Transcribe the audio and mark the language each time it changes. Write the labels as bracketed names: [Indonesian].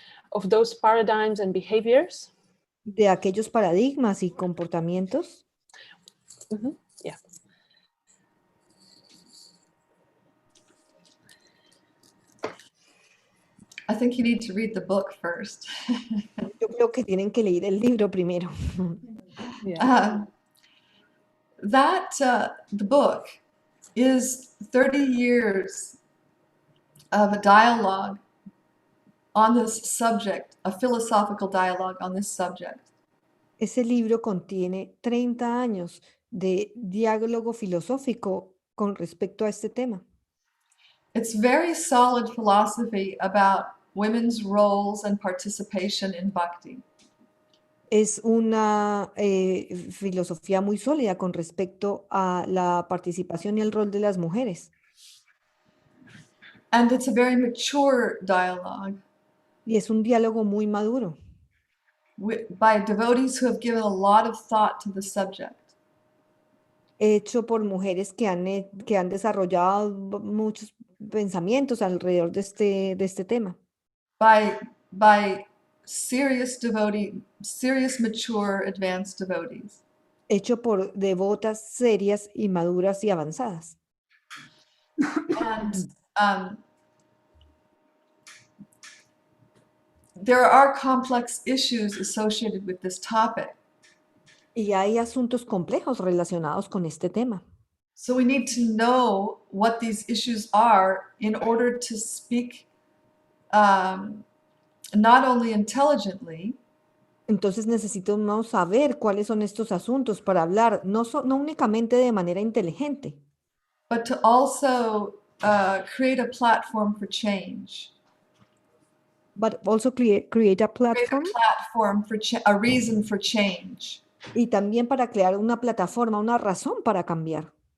[English] Of those paradigms and behaviors. [Spanish] De aquellos paradigmas y comportamientos. [English] Yeah. I think you need to read the book first. [Spanish] Yo creo que tienen que leer el libro primero. [English] Yeah. The book is 30 years of a dialogue on this subject, a philosophical dialogue on this subject. [Spanish] Ese libro contiene 30 años de diálogo filosófico con respecto a este tema. [English] It's very solid philosophy about women's roles and participation in Bhakti. [Spanish] Es una filosofía muy sólida con respecto a la participación y el rol de las mujeres. [English] And it's a very mature dialogue. [Spanish] Y es un diálogo muy maduro. [English] By devotees who have given a lot of thought to the subject. [Spanish] Hecho por mujeres que han desarrollado muchos pensamientos alrededor de este tema. [English] By serious mature, advanced devotees. [Spanish] Hecho por devotas serias y maduras y avanzadas. [English] And there are complex issues associated with this topic. [Spanish] Y hay asuntos complejos relacionados con este tema. [English] So we need to know what these issues are in order to speak not only intelligently. [Spanish] Entonces necesitamos saber cuáles son estos asuntos para hablar, no únicamente de manera inteligente, [English] but to also create a platform for change. but also create a platform. Create a platform for a reason for change. [Spanish] Y también para crear una plataforma, una razón para cambiar.